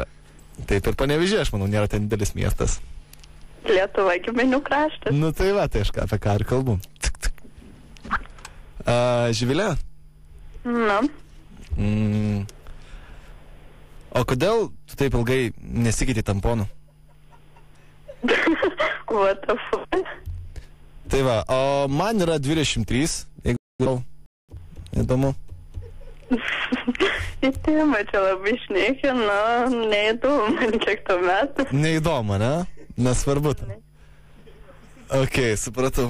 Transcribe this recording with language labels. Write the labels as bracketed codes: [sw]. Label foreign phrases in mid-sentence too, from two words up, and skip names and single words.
[lt] Taip ir Panevėžys, aš manau, nėra ten didelis miestas. Lietuva giminių kraštas. Tai va, tai aš apie ką ir kalbu. Živilė? O kodėl tu taip ilgai nesikeitei tamponų? [en] What the fuck? [lt] Tai va, o man yra 23, jeigu įdomu. Įtėma, čia labai šnekina, neįdomu, man kiek to metų. Neįdomu, ne? Nesvarbu. Ok, supratau.